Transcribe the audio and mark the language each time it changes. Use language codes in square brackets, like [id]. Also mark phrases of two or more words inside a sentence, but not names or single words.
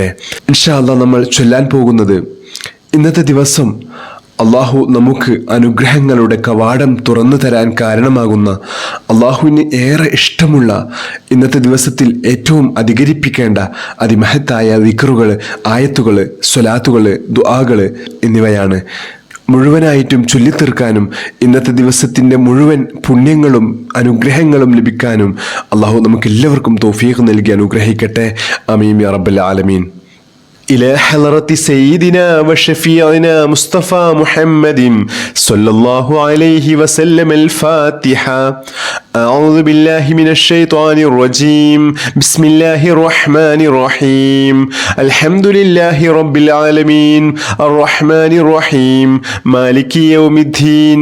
[ar] إن شاء الله [ml] നമ്മൾ ചൊല്ലാൻ പോകുന്നത്, ഇന്നത്തെ ദിവസം അള്ളാഹു നമുക്ക് അനുഗ്രഹങ്ങളുടെ കവാടം തുറന്നു തരാൻ കാരണമാകുന്ന, അള്ളാഹുവിന് ഏറെ ഇഷ്ടമുള്ള, ഇന്നത്തെ ദിവസത്തിൽ ഏറ്റവും അധികരിപ്പിക്കേണ്ട അതിമഹത്തായ ദിക്റുകൾ, ആയത്തുകൾ, സ്വലാത്തുകൾ, ദുആകൾ എന്നിവയാണ്. മുഴുവനായിട്ടും ചൊല്ലിത്തീർക്കാനും ഇന്നത്തെ ദിവസത്തിൻ്റെ മുഴുവൻ പുണ്യങ്ങളും അനുഗ്രഹങ്ങളും ലഭിക്കാനും അള്ളാഹു നമുക്ക് എല്ലാവർക്കും തൗഫീഖ് നൽകി അനുഗ്രഹിക്കട്ടെ. [ar] آمين يا رب العالمين. إلى حضرة سيدنا وشفيعنا مصطفى محمد صلى الله عليه وسلم الفاتحة. أعوذ بالله من الشيطان الرجيم. بسم الله الرحمن الرحيم. الحمد لله رب العالمين الرحمن الرحيم مالك يوم الدين.